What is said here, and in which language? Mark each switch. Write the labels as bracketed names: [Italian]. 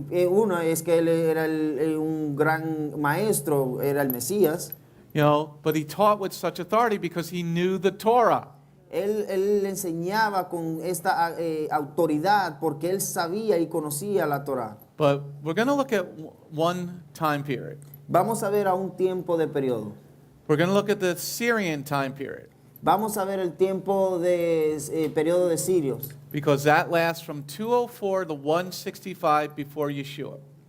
[Spanish] uno es que él era un gran maestro, era el Mesías. [English] but he taught with such authority because he knew the Torah. [Spanish] Él enseñaba con esta autoridad porque él sabía y conocía la Torah. [English] But we're going to look at one time period. [Spanish] Vamos a ver a un tiempo de periodo. [English] We're going to look at the Syrian time period [Spanish] Vamos a ver el tiempo de periodo de sirios. [English] because that lasts from 204 to 165 before Yeshua.